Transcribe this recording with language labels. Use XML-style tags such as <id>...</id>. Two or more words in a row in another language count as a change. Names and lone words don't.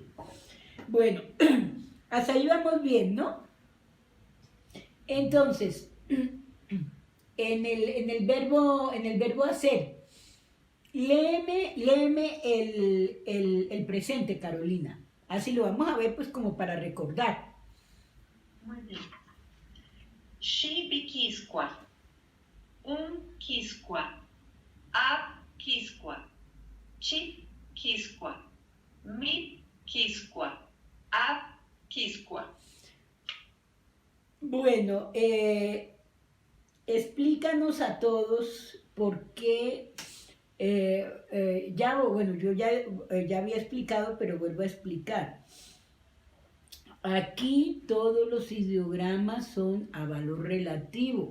<es>Bueno, hasta ahí vamos bien, ¿no? Entonces, en el verbo hacer. Léeme el presente, Carolina. Así lo vamos a ver, pues, como para recordar. Muy bien.</es> <myn>Shi Quisqua. Quisqua. Ab Quisqua. Chi Quisqua. Mi Quisqua. Ab Quisqua.</myn> <es>Bueno, explícanos a todos por qué, yo ya había explicado, pero vuelvo a explicar. Aquí todos los ideogramas son a valor relativo.</es>